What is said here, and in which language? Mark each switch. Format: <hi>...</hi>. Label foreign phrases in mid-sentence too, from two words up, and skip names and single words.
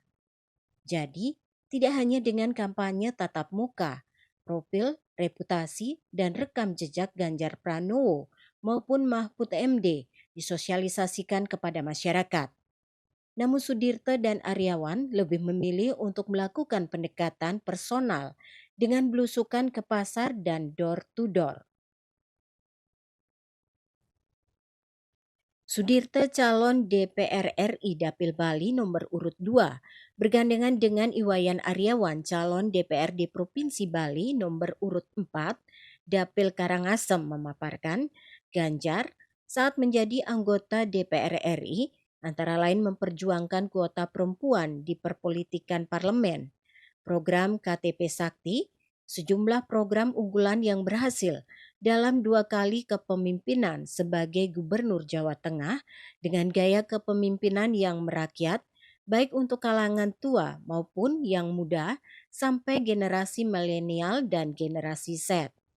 <id>Jadi, tidak hanya dengan kampanye tatap muka, profil, reputasi, dan rekam jejak Ganjar Pranowo maupun Mahfud MD disosialisasikan kepada masyarakat. Namun Sudirta dan Aryawan lebih memilih untuk melakukan pendekatan personal dengan belusukan ke pasar dan</id> <en>door to door.</en> <id>Sudirta calon DPR RI Dapil Bali nomor urut 2 bergandengan dengan Iwayan Aryawan calon DPRD Provinsi Bali nomor urut 4 Dapil Karangasem memaparkan Ganjar saat menjadi anggota DPR RI antara lain memperjuangkan kuota perempuan di perpolitikan parlemen, program KTP Sakti, sejumlah program unggulan yang berhasil dalam 2 kali kepemimpinan sebagai Gubernur Jawa Tengah dengan gaya kepemimpinan yang merakyat, baik untuk kalangan tua maupun yang muda sampai generasi milenial dan generasi Z.</id>